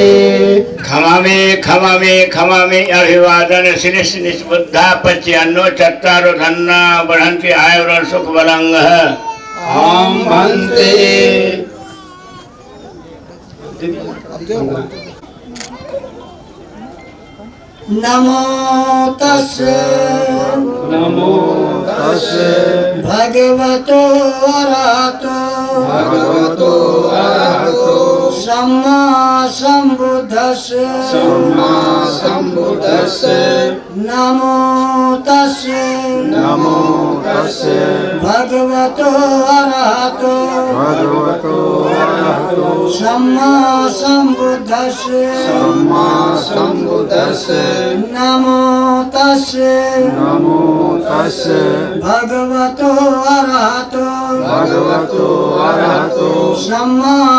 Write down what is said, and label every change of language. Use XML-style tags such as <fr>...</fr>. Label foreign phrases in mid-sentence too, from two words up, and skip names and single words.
<pi>खमा मे अभिवादन श्री श्री बुद्धा पच्यान्नो चत्तारो धन्ना बढ़न्ति आयुर् सुख बलंगः आं भन्ते नमो तस्से नमो तस्से भगवतो अरहतो सम्मा सम्बुद्धस्से नमो तस्से भगवतो अरहतो सम्मा सम्बुद्धस्से नमो तस्से भगवतो अरहतो सम्मा</pi>